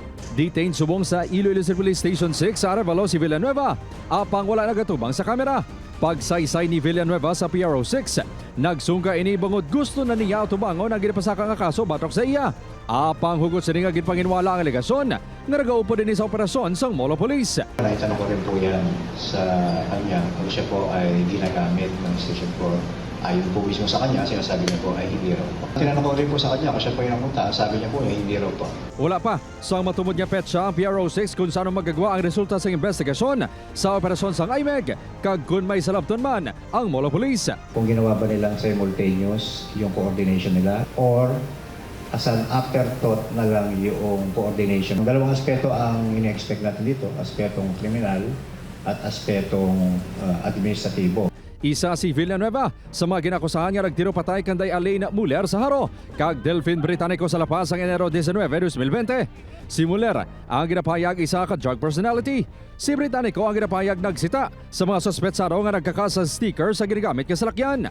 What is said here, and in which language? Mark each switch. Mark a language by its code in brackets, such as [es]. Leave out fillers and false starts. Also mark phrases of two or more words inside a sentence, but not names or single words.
[hil] Detained subong sa Iloilo City Police Station 6 sa Arevalo si Villanueva apang wala nagatubang sa kamera. Pagsaysay ni Villanueva sa PRO6, nagsungka ini bangod gusto na niya tubangon ang ginapasaka nga kaso batok sa iya. Apang hugot sa nga ginpanginwala ang alegasyon nga nagaupo din sa operasyon sang Molo Police. [tl] Naitanong ko rin po yan sa kanya kung siya po ay ginagamit ng station for ayon po mismo sa kanya, sinasabi niya po ay hindi raw po. Tinanong ko rin po sa kanya kung siya po yung namunta, sabi niya po ay hindi raw po. [hil] Wala pa sa matumod niya petsa ang PRO6 kung saan magagawa ang resulta sa investigasyon sa operasyon sang IMEG kag kung may salabton man ang Molo Police. [tl] Kung ginawa ba nilang simultaneous yung coordination nila or [en] as an afterthought [tl] na lang yung coordination. Dalawang aspeto ang ini-expect natin dito, aspetong kriminal at aspetong administratibo. [hil] Isa si Villanueva sa mga ginakusahan nga nagtiro patay kanday Alena Muller sa Haro kag Delphine Britannico sa lapas ang Enero 19, 2020. Si Muller ang ginapayag isa ka drug personality. Si Britannico ang ginapayag nagsita sa mga suspetsado nga nagkakasa sticker sa ginagamit nga salakyan.